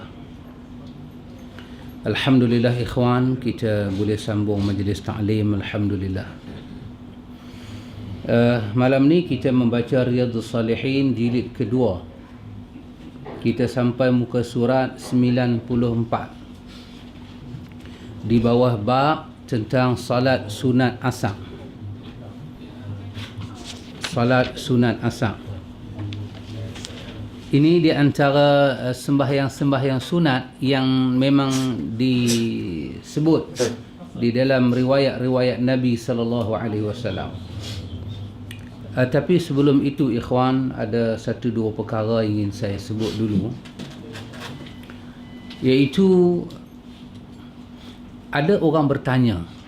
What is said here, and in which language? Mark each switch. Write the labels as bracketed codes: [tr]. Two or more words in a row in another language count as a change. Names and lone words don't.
[ms] Alhamdulillah ikhwan, kita boleh sambung majlis ta'lim, alhamdulillah. Malam ni kita membaca Riyadhus Salihin jilid kedua. Kita sampai muka surat 94. Di bawah bab tentang salat sunat asar. Salat sunat asar. Ini di antara sembahyang-sembahyang sunat yang memang disebut di dalam riwayat-riwayat Nabi [ar] صلى الله عليه وسلم. [ms] Tapi sebelum itu ikhwan, ada satu dua perkara ingin saya sebut dulu, iaitu ada orang bertanya.